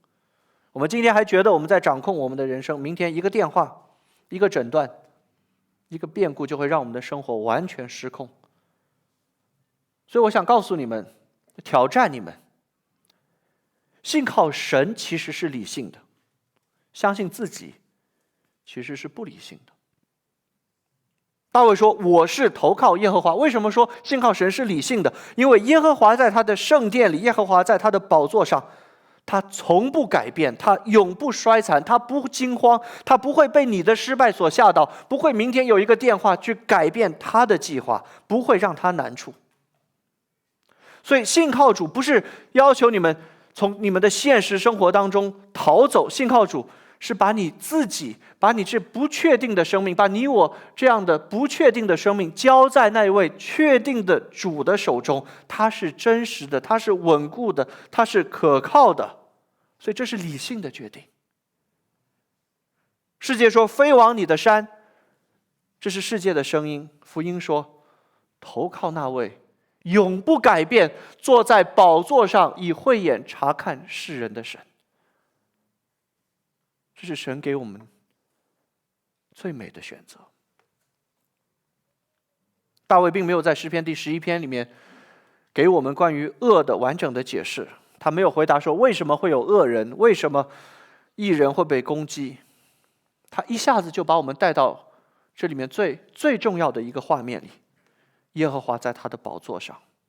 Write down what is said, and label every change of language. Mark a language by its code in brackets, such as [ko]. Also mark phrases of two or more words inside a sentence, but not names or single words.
[zh] 我們今天還覺得我們在掌控我們的人生，明天一個電話、一個診斷、一個變故就會讓我們的生活完全失控。所以我想告訴你們，挑戰你們，信靠神其實是理性的，相信自己其實是不理性的。大衛說：“我是投靠耶和華。” 為什麼說信靠神是理性的？因為耶和華在他的聖殿裡，耶和華在他的寶座上，他從不改變，他永不衰殘，他不驚慌，他不會被你的失敗所嚇到，不會明天有一個電話去改變他的計劃，不會讓他難處。所以信靠主不是要求你們從你們的現實生活當中逃走，信靠主是把你自己，把你這不確定的生命，把你我這樣的不確定的生命交在那位確定的主的手中。他是真實的，他是穩固的，他是可靠的，所以這是理性的決定。世界說飛往你的山，這是世界的聲音。福音說投靠那位永不改變，坐在寶座上以慧眼察看世人的神。這是神給我們最美的選擇。大衛並沒有在詩篇第11篇裡面給我們關於惡的完整的解釋， 他沒有回答說為什麼會有惡人，為什麼義人會被攻擊。他一下子就把我們帶到這裡面最重要的一個畫面裡，耶和华在他的寶座上。